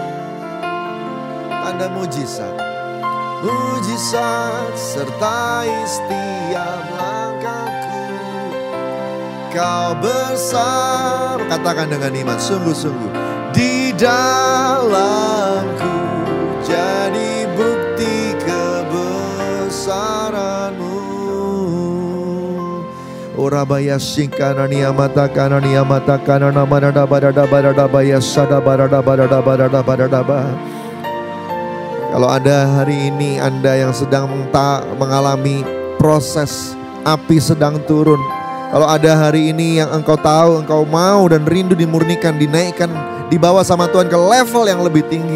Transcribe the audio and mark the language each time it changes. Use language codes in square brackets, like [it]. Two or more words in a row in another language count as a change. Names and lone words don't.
[id] Tanda mujizat sertai setiap langkahku. Kau bersama, katakan dengan iman, sungguh-sungguh, di dalamku, jadi bukti kebesaran-Mu. Orabaya singkana niyamata kana namada barada baya sada barada. Kalau ada hari ini Anda yang sedang mengalami proses api sedang turun. Kalau ada hari ini yang engkau tahu, engkau mau dan rindu dimurnikan, dinaikkan, dibawa sama Tuhan ke level yang lebih tinggi.